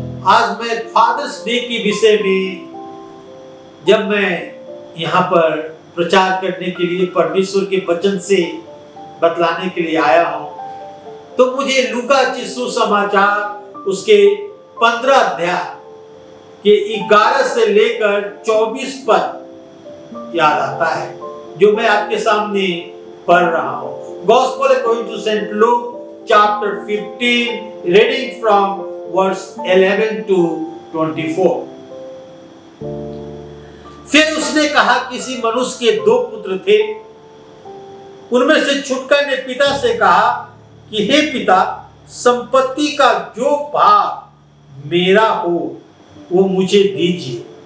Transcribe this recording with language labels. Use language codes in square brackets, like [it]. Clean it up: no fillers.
[hi] आज मैं fathers day के विषय में जब मैं यहाँ पर प्रचार करने के लिए परमेश्वर के वचन से बतलाने के लिए आया हूँ, तो मुझे लूका सुसमाचार उसके 15 अध्याय के 11 से लेकर 24 पद याद आता है, जो मैं आपके सामने पढ़ रहा हूँ। [en] Gospel according to St. Luke chapter 15, reading from verse 11 to 24। [hi] फिर उसने कहा, किसी मनुष्य के 2 पुत्र थे। उनमें से छुटका ने पिता से कहा कि हे पिता, संपत्ति का जो भाग मेरा हो वो मुझे दीजिए।